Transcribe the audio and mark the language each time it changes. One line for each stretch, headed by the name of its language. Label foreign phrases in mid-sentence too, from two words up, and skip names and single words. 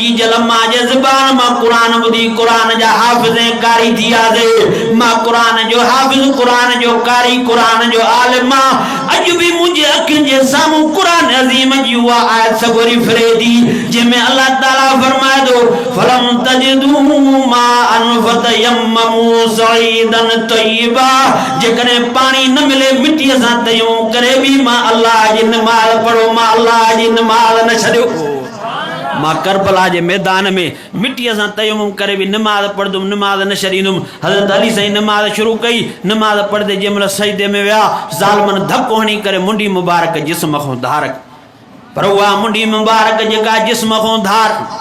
Sindhi: जी जल मां जे ज़ुबान मां कुरान ॿुधी कुरान जा हाफ़िज़ ऐं कारी थी वियासीं मां कुरान जो हाफ़िज़ कुरान जो कारी कुरान जो आलिम अॼु बि मुंहिंजे अखियुनि जे साम्हूं कुरान अज़ीम जी उहा आयत सगोरी फिरे थी जंहिंमें अल्लाह ताला फरमाए थो
Arabic: فلم تجدوا ماء فتيمموا صعيدا طيبا
Sindhi: जेकॾहिं पाणी न मिले मिटीअ सां तयम्मुम करे बि मां अल्लाह जी नमाज़ पढ़ो मां अल्लाह जी नमाज़ न छॾियो मां करबला जे मैदान में मिटीअ सां तयम्मुम करे भी नमाज पढ़दुमि नमाज न छॾींदुमि हज़रत अली साईं नमाज शुरू कई नमाज पढ़दे जंहिं महिल सजदे में विया ज़ालिमनि धक्को हणी करे मुंडी मुबारक जिस्म खां धार पर उहा मुंडी मुबारक जेका जिस्म खां धार